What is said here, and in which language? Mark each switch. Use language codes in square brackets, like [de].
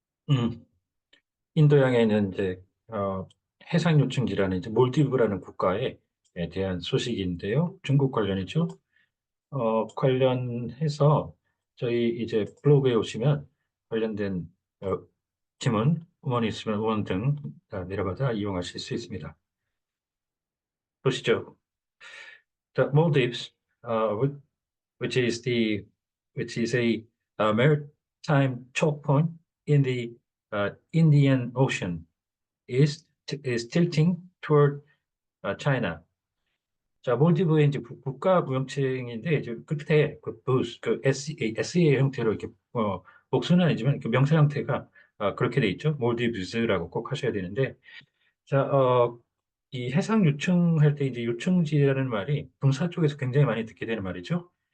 [ko] 음, 인도양에 있는 이제 해상 요충지라는 이제 몰디브라는 국가에 대한 소식인데요. 중국 관련이죠. 관련해서 저희 이제 블로그에 오시면 관련된 질문, 음원이 있으면 음원 등 내려받아 이용하실 수 있습니다. 보시죠. [en] The Maldives, uh, which which is the which is a maritime choke point in the Indian Ocean, is tilting toward China. [ko] 자, 몰디브의 이제 국가 무형칭인데 이제 끝에 그 SEA 형태로 이렇게 복수는 아니지만 그 명사 형태가 그렇게 돼 있죠. 몰디브스라고 꼭 하셔야 되는데, 자, 이 해상 요충할 때 이제 요충지라는 말이 군사 쪽에서 굉장히 많이 듣게 되는 말이죠.